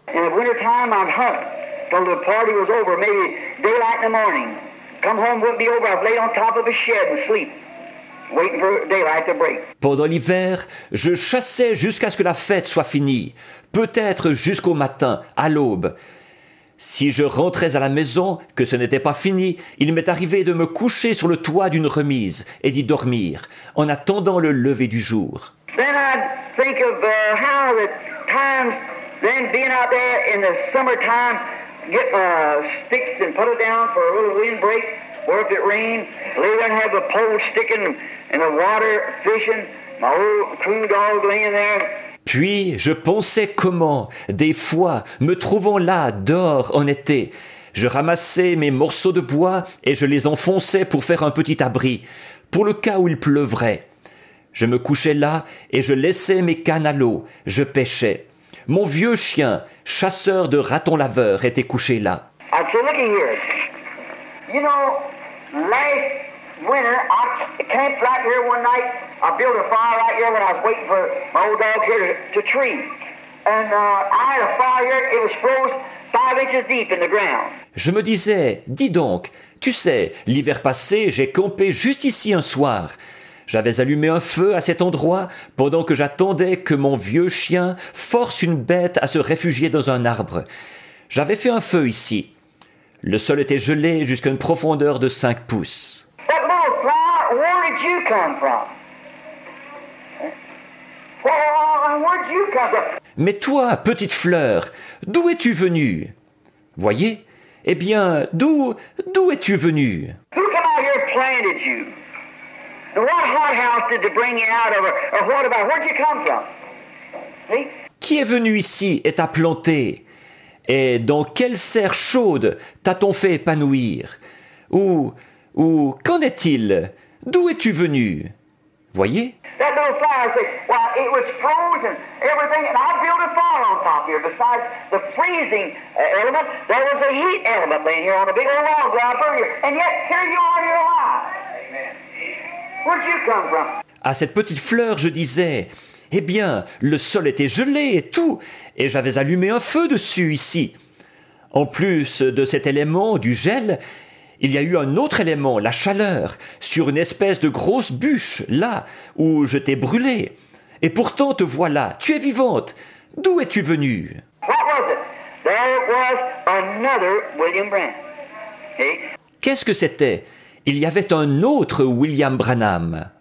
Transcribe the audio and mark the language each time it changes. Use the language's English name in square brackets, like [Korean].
[English] In the winter time, I'd hunt till the party was over, maybe daylight in the morning. Come home, wouldn't be over. I'd lay on top of a shed and sleep, waiting for daylight to break. [French] Pendant l'hiver, je chassais jusqu'à ce que la fête soit finie, peut-être jusqu'au matin, à l'aube. Si je rentrais à la maison, que ce n'était pas fini, il m'est arrivé de me coucher sur le toit d'une remise et d'y dormir, en attendant le lever du jour. [English] Then I'd think of how the times, then being out there in the summertime, get my sticks and put it down for a little windbreak, or if it rained, lay there and have the pole sticking in the water, fishing, my old coon dog laying there. [French] Puis je pensais comment, des fois, me trouvant là, dehors, en été, je ramassais mes morceaux de bois et je les enfonçais pour faire un petit abri, pour le cas où il pleuvrait. Je me couchais là et je laissais mes cannes à l'eau, je pêchais. Mon vieux chien, chasseur de ratons laveurs, était couché là. [English] I'd say, looky here, you know, last winter, I camped right here one night. I built a fire right here when I was waiting for my old dog here to tree. And I had a fire here, it was froze 5 inches deep in the ground. [French] Je me disais, dis donc, tu sais, l'hiver passé, j'ai campé juste ici un soir. J'avais allumé un feu à cet endroit pendant que j'attendais que mon vieux chien force une bête à se réfugier dans un arbre. J'avais fait un feu ici. Le sol était gelé jusqu'à une profondeur de 5 pouces. [English] That little flower, where did you come from? Where did you come from? [French] Mais toi, petite fleur, d'où es-tu venue? Voyez? Eh bien, d'où es-tu venue? [English] Who come out here and planted you? And what hothouse did they bring you out of, or what about, where'd you come from? See? [French] Qui est venu ici et t'a planté? Et dans quelle serre chaude t'a-t-on fait épanouir? Ou qu'en est-il? D'où es-tu venu? Voyez? [English] That little flower said, well, it was frozen, everything, and I built a fire on top here. Besides the freezing element, there was a heat element laying here on a big old log ground for you. And yet, here you are, you're alive. Amen. Where'd you come from? [French] À cette petite fleur, je disais, eh bien, le sol était gelé et tout, et j'avais allumé un feu dessus ici. En plus de cet élément, du gel, il y a eu un autre élément, la chaleur, sur une espèce de grosse bûche, là où je t'ai brûlé. Et pourtant te voilà, tu es vivante. D'où es-tu venue? [English] What was it? There was another William Branham. See? [French] Qu'est-ce que c'était? Il y avait un autre William Branham.